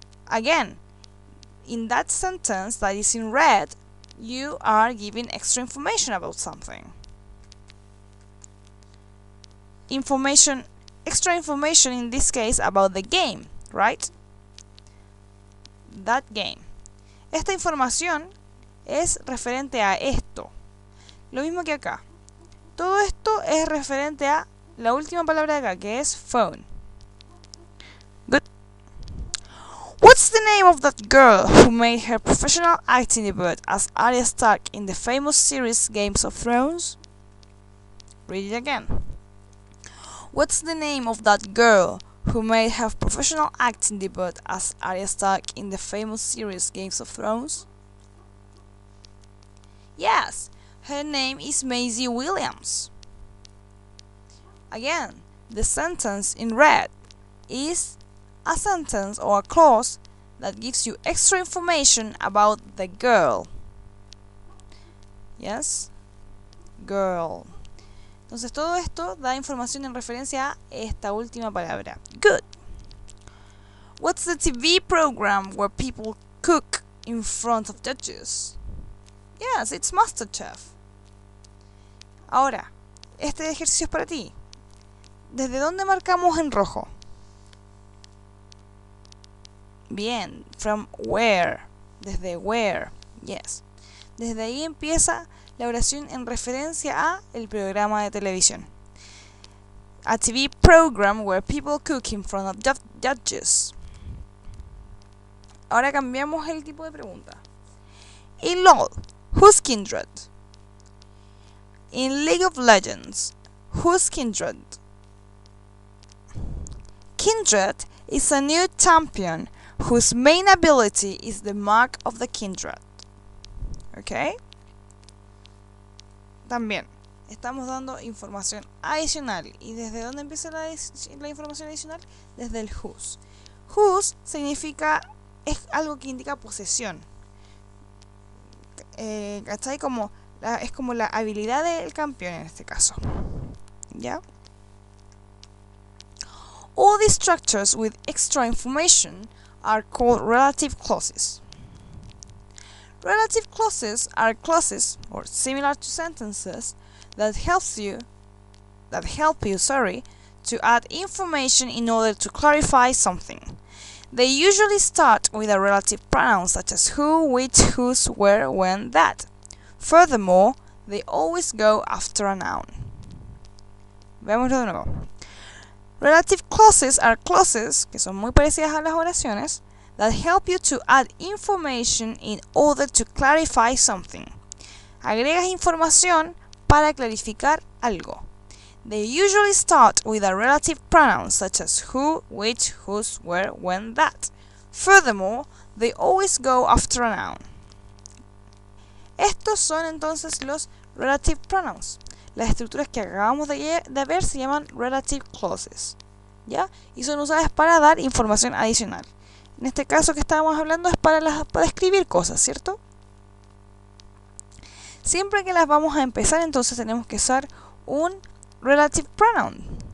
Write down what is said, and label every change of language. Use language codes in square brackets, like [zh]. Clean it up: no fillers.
[en] Again, in that sentence that is in red, you are giving extra information about something. Extra information in this case about the game, right? That game. [es] Esta información es referente a esto. Lo mismo que acá. Todo esto es referente a la última palabra de acá, que es phone. [en] Good. What's the name of that girl who made her professional acting debut as Arya Stark in the famous series Games of Thrones? Read it again. What's the name of that girl who made her professional acting debut as Arya Stark in the famous series Games of Thrones? Yes, her name is Maisie Williams. Again, the sentence in red is a sentence or a clause that gives you extra information about the girl. Yes? Girl. [es] Entonces todo esto da información en referencia a esta última palabra. [en] Good. What's the TV program where people cook in front of judges? Yes, it's MasterChef. [es] Ahora, este ejercicio es para ti. ¿Desde dónde marcamos en rojo? [en] Bien, from where. Desde where. Yes. [es] Desde ahí empieza la oración en referencia a el programa de televisión. [en] A TV program where people cook in front of judges. [es] Ahora cambiamos el tipo de pregunta. [en] In LOL, who's Kindred? In League of Legends, who's Kindred? Kindred is a new champion whose main ability is the mark of the Kindred. ¿Ok? [es] También estamos dando información adicional. ¿Y desde dónde empieza la información adicional? Desde el whose. Whose significa, es algo que indica posesión. ¿Cachai? Es como la habilidad del campeón en este caso. ¿Ya? [en] All these structures with extra information are called relative clauses. Relative clauses are clauses, or similar to sentences, that help you, to add information in order to clarify something. They usually start with a relative pronoun such as who, which, whose, where, when, that. Furthermore, they always go after a noun. [es] Veámoslo de nuevo. [en] Relative clauses are clauses, [es] que son muy parecidas a las oraciones, [en] that help you to add information in order to clarify something. [es] Agregas información para clarificar algo. [en] They usually start with a relative pronoun such as who, which, whose, where, when, that. Furthermore, they always go after a noun. [es] Estos son entonces los relative pronouns. Las estructuras que acabamos de ver se llaman relative clauses, ¿ya? Y son usadas para dar información adicional. En este caso que estábamos hablando es para escribir cosas, ¿cierto? Siempre que las vamos a empezar, entonces tenemos que usar un relative pronoun.